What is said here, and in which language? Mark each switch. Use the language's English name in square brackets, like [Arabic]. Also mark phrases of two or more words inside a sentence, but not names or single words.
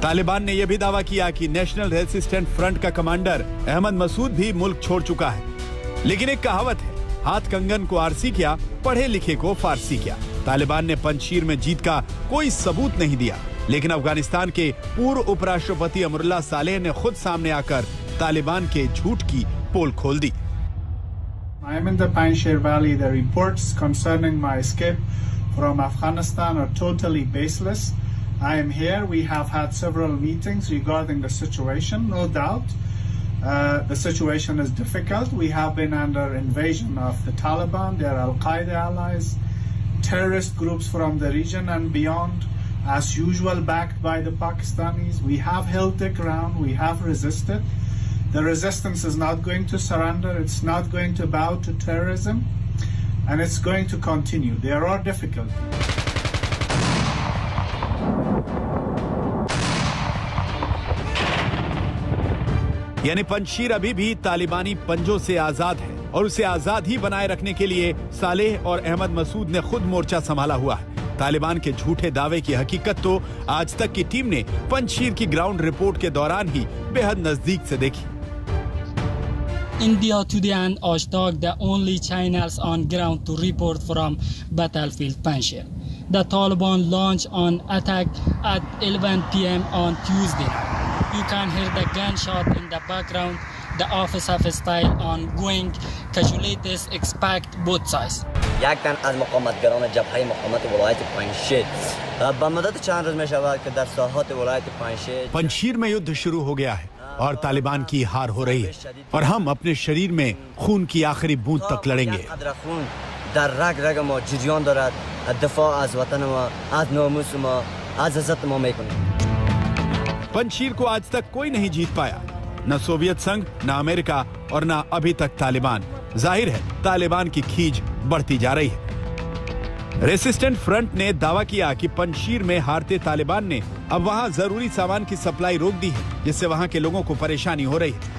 [Hindi] तालिबान ने यह भी दावा किया कि [English] National Resistant Front [Hindi] का कमांडर अहमद मसूद भी मुल्क छोड़ चुका है। लेकिन एक कहावत है, हाथ कंगन को आरसी किया, पढ़े लिखे को फारसी किया। तालिबान ने पंजशीर में जीत का कोई सबूत नहीं दिया, लेकिन अफगानिस्तान के पूर्व उपराष्ट्रपति अमरुल्लाह सालेह ने खुद सामने आकर तालिबान के झूठ की पोल खोल दी। [English] I am in the Panjshir Valley. The reports concerning my escape from Afghanistan are totally baseless. I am here. We have had several meetings regarding the situation. No doubt, the situation is difficult. We have been under invasion of the Taliban, their Al-Qaeda allies, terrorist groups from the region and beyond. As usual, backed by the Pakistanis. We have held the ground. We have resisted. The resistance is not going to surrender. It's not going to bow to terrorism. And it's going to continue. There are difficulties. [Hindi] यानी पंजशीर अभी भी तालिबानी पंजों से आजाद है, और उसे आजाद ही बनाए रखने के लिए सालेह और अहमद मसूद ने खुद मोर्चा संभाला हुआ है। तालिबान के झूठे दावे की हकीकत तो आज तक की टीम ने पंजशीर की [English] ground report [Hindi] के दौरान ही बेहद नजदीक से देखी। [English] India Today and Ashdaq, the only channels on ground to report from battlefield Panjshir. The Taliban launched an attack at 11 p.m. on Tuesday. You can hear the gunshot in the background. The officer style ongoing. Casualties expect both sides. [Persian] یک تن از مقاومتگران جبهه مقاومت ولایت پنجشیر به مدت چند روز می‌شود که در ساحات ولایت پنجشیر [Hindi] पंजशीर में युद्ध शुरू हो गया है और तालिबान की हार हो रही है, और हम अपने शरीर में खून की आखिरी बूंद तक लड़ेंगे। [Persian] خون در رگ رگ ما جریان دارد. دفاع از وطن ما، از ناموس ما، از عزت ما میکنیم। [Hindi] पंजशीर को आज तक कोई नहीं जीत पाया, न सोवियत संघ, न अमेरिका और न अभी तक तालिबान। जाहिर है तालिबान की खींच बढ़ती जा रही है। [English] Resistant Front [Hindi] ने दावा किया कि पंजशीर में हारते तालिबान ने अब वहां जरूरी सामान की सप्लाई रोक दी है, जिससे वहां के लोगों को परेशानी हो रही है।